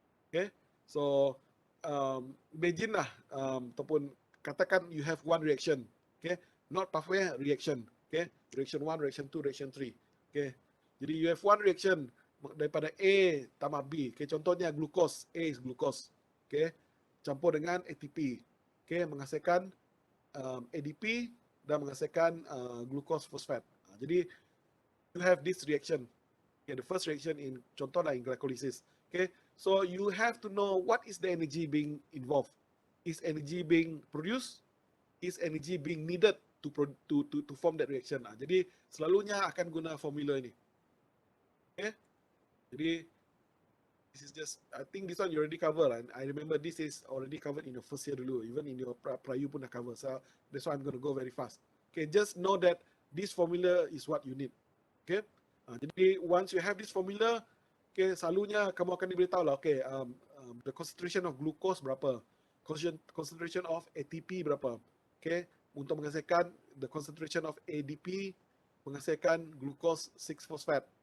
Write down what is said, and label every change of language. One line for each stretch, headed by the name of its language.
English: Okay, so imagine lah,
Malay: ataupun katakan
English: you have one reaction, okay, not pathway, reaction, okay, reaction 1, reaction 2, reaction 3, okay, jadi you have one reaction
Malay: daripada A tambah B,
English: okay, contohnya glucose, A is glucose, okay,
Malay: campur dengan
English: ATP, okay,
Malay: menghasilkan ADP dan menghasilkan
English: glucose phosphate. Jadi you have this reaction, okay, the first reaction in contohnya in glycolysis, okay, so you have to know what is the energy being involved. Is energy being produced? Is energy being needed to form that reaction?
Malay: Jadi selalunya akan guna formula ini.
English: Okay? Jadi this is just, I think this one you already covered. And I remember this is already covered in your first year dulu. Even in your Prayu
Malay: pun dah
English: cover. So that's why I'm going to go very fast. Okay, just know that this formula is what you need. Okay? Jadi once you have this formula, okay,
Malay: selalunya kamu akan diberitahu lah,
English: okay, the concentration of glucose berapa, concentration of ATP berapa, okay, untuk menghasilkan the concentration of ADP, menghasilkan glucose 6-phosphate.